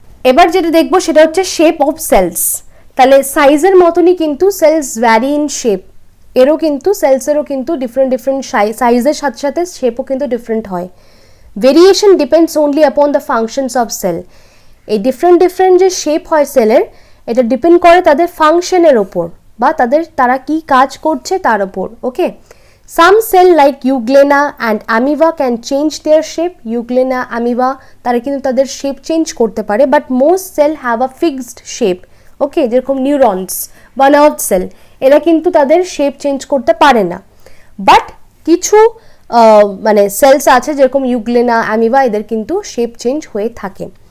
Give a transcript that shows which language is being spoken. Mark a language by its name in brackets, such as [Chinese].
[Bangla] এবার যেটা দেখবো সেটা হচ্ছে শেপ অফ সেলস। তাহলে সাইজের মতনই কিন্তু [English] cells vary in shape, [Bangla] এরও কিন্তু সেলসেরও কিন্তু ডিফারেন্ট ডিফারেন্ট সাইজের সাথে সাথে শেপও কিন্তু ডিফারেন্ট হয়। [English] Variation depends only upon the functions of cell. [Bangla] এই ডিফারেন্ট ডিফারেন্ট যে শেপ হয় সেলের, এটা ডিপেন্ড করে তাদের ফাংশনের ওপর বা তারা কি কাজ করছে তার ওপর, ওকে। [English] Some cell like Euglena and Amoeba can change their shape. [Bangla] Euglena, Amoeba তারা কিন্তু তাদের শেপ চেঞ্জ করতে পারে, [English] but most cell have a fixed shape, [Bangla] ওকে। যেরকম নিউরনস বা নার্ভ সেল, এরা কিন্তু তাদের শেপ চেঞ্জ করতে পারে না। বাট কিছু মানে সেলস আছে, যেরকম ইউগ্লেনা, অ্যামিবা, এদের কিন্তু শেপ চেঞ্জ হয়ে থাকে।